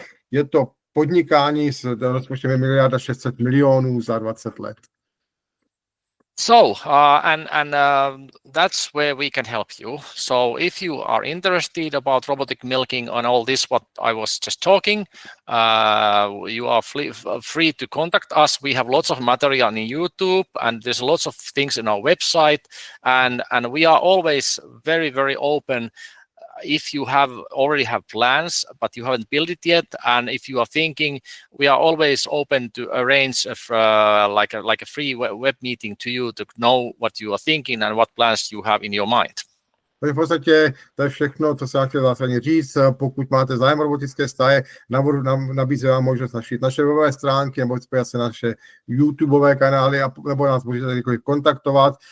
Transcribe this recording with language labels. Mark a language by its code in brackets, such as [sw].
[cs] Je to podnikání s rozpočtem 1,6 miliardy za 20 let. [en] So, and that's where we can help you. So if you are interested about robotic milking and all this, what I was just talking, you are free to contact us. We have lots of material on YouTube, and there's lots of things in our website, and we are always very, very open. If you already have plans, but you haven't built it yet, and if you are thinking, we are always open to arrange like a free web meeting to you to know what you are thinking and what plans you have in your mind. [cs] Takže v podstatě to je všechno, co se já chtěl zásadně říct. Pokud máte zájem o robotické stáje, nabízím vám možnost našít naše webové stránky nebo spojit se naše YouTubeové kanály nebo nás můžete kdykoliv kontaktovat.